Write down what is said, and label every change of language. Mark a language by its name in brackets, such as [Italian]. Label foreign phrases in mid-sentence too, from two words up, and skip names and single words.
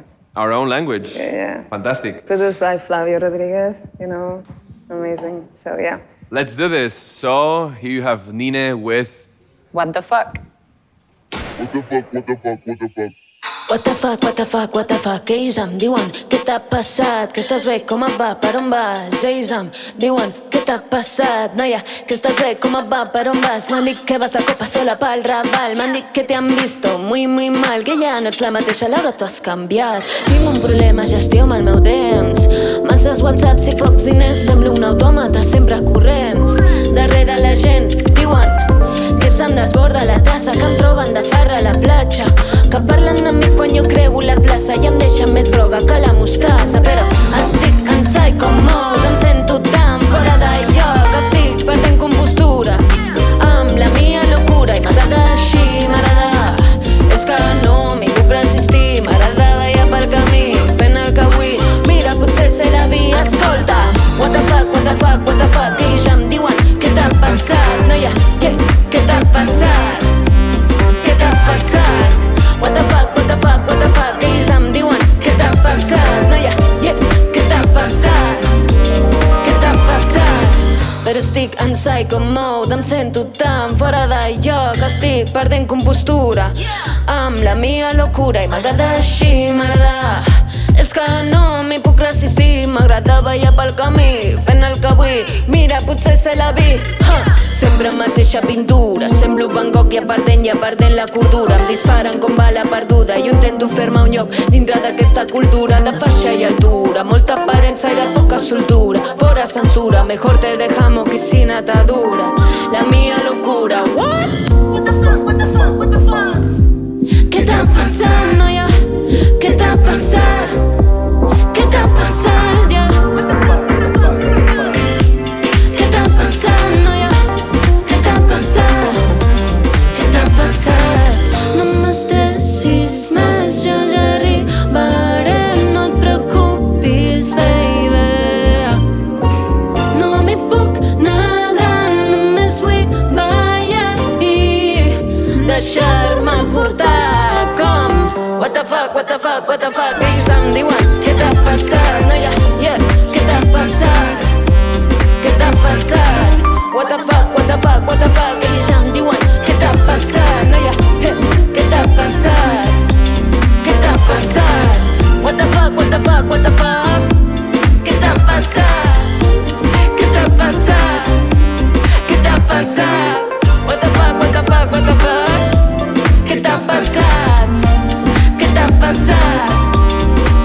[English] Our own language. Yeah. Fantastic. Produced by Flavio Rodriguez, amazing, so yeah. Let's do this. So here you have Nine with What the fuck? What the fuck, what the fuck, what the fuck? [Catalan] Ells em diuen, què t'ha passat? Que estàs bé, com et va, per on vas? Ells em diuen, què t'ha passat? Noia, que estàs bé, com et va, per on vas? M'han dit que vas de copa sola pel Raval. M'han dit que [Spanish] te han visto muy, muy mal. [Catalan] Que ja no ets la mateixa, Laura, tu has canviat. Tinc un problema, gestió amb el meu temps. Masses whatsapps i pocs diners. Semblo un autòmata, sempre corrents. Darrere la gent diuen que se'm desborda la tassa, que em troben de farra a la platja, que parlen de mi quan jo creu la plaça i em deixen més groga que la mostassa. Però estic en [English] psycho mode, [Catalan] em sento tan fora de lloc, estic perdent compostura amb la mia locura i m'agrada així, m'agrada. És que no m'hi puc resistir, m'agrada ballar pel camí fent el que vull. Mira, potser sé la via, escolta. [English] What the fuck, what the fuck, what the fuck? [Catalan] Ells em diuen, què t'ha passat? Noia, yeah, què t'ha passat? Què t'ha passat? [English] What the fuck, what the fuck, what the fuck? [Catalan] Ells em diuen, què t'ha passat? Noia, yeah, què t'ha passat? Què t'ha passat? Però estic en [English] psycho mode, [Catalan] em sento tan fora de lloc, estic perdent compostura amb la mia locura i m'agrada així, m'agrada. És que no m'hi puc resistir, m'agrada ballar pel camí fent el que vull. Mira, potser sé la vi, sempre mateixa pintura, semblo Van Gogh ja perdent la cordura. Em disparen com bala perduda, jo intento fer-me un lloc dintre d'aquesta cultura de faixa i altura, molta aparença i de poca soltura. Fora censura, [Spanish] mejor te dejamos que sin atadura. [Catalan] La mia locura, [English] what? What the fuck, what the fuck, what the fuck? [Catalan] Què t'ha passat, noia? Què t'ha passat? Què t'ha passat, ja? [English] What the fuck, what the fuck, what the fuck? [Catalan] Què t'ha passat, noia? Què t'ha passat? Què t'ha passat? No m'estressis més, jo ja arribaré, no et preocupis, baby. No m'hi puc negar, només vull ballar i deixar-me portar com [English] what the fuck, what the fuck, what the fuck? [Catalan] Ells em diuen, què t'ha passat, noia, yeah, què t'ha passat? Què t'ha passat? [English] What the fuck, what the fuck, what the fuck? [Catalan] Ells em diuen, què t'ha passat, noia, yeah, què t'ha passat? Què t'ha passat? [English] What the fuck, what the fuck, what the fuck? [Catalan] Què t'ha passat? Què t'ha passat? Què t'ha passat? [English] What the fuck, what the fuck, what the fuck? [Catalan] Què t'ha passat? Què t'ha passat?